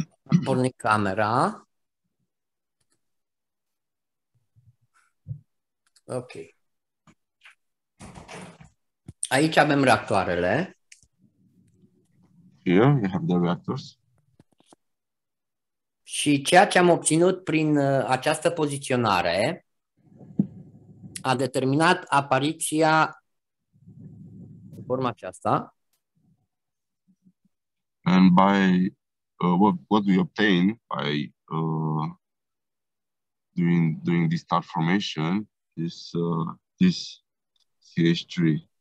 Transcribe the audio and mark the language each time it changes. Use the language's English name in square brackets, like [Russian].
[Romanian] Am pornit camera. Ok. Aici avem reactoarele. [English] Here we have the reactors. [Romanian] Și ceea ce am obținut prin această poziționare a determinat apariția în forma aceasta. [English] And by what we obtain by doing this star formation is this CH3.